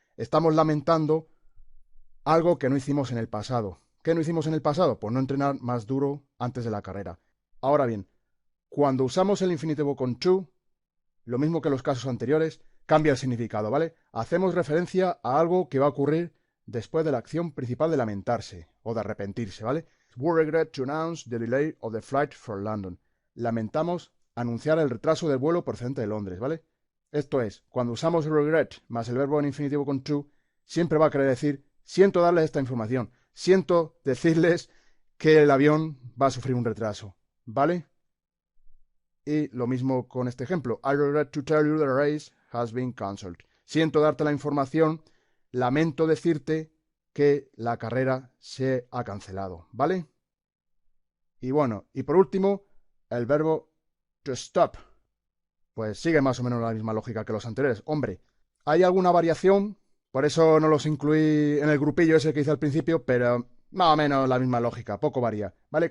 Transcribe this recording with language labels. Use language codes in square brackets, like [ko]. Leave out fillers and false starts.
[es] Estamos lamentando algo que no hicimos en el pasado. ¿Qué no hicimos en el pasado? Pues no entrenar más duro antes de la carrera. Ahora bien, Cuando usamos el infinitivo con to, lo mismo que en los casos anteriores, cambia el significado, ¿vale? Hacemos referencia a algo que va a ocurrir después de la acción principal de lamentarse o de arrepentirse, ¿vale? [en] We regret to announce the delay of the flight from London. [es] Lamentamos anunciar el retraso del vuelo procedente de Londres, ¿vale? Esto es, cuando usamos regret más el verbo en infinitivo con to, siempre va a querer decir, siento darles esta información, siento decirles que el avión va a sufrir un retraso, ¿vale? Y lo mismo con este ejemplo. [en] I regret to tell you the race has been cancelled. [es] Siento darte la información, lamento decirte que la carrera se ha cancelado, ¿vale? Y bueno, y por último, el verbo to stop. Pues sigue más o menos la misma lógica que los anteriores. Hombre, hay alguna variación, por eso no los incluí en el grupillo ese que hice al principio, pero más o menos la misma lógica, poco varía, ¿vale?